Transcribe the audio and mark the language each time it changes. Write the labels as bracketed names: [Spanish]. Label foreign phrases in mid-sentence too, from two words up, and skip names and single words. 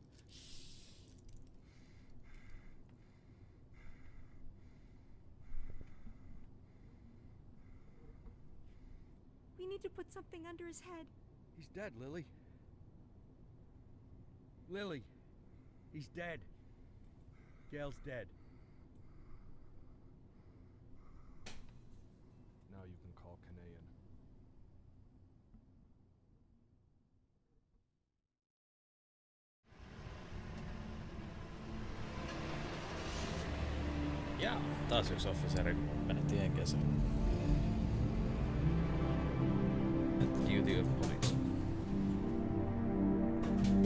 [English] We need to put something under his head. He's dead, Lily. Lily, he's dead. Gail's dead. Now you can call Kanayan. [Finnish] Ja, taas yksi officeri menetti henkensä. [English] At the duty of police.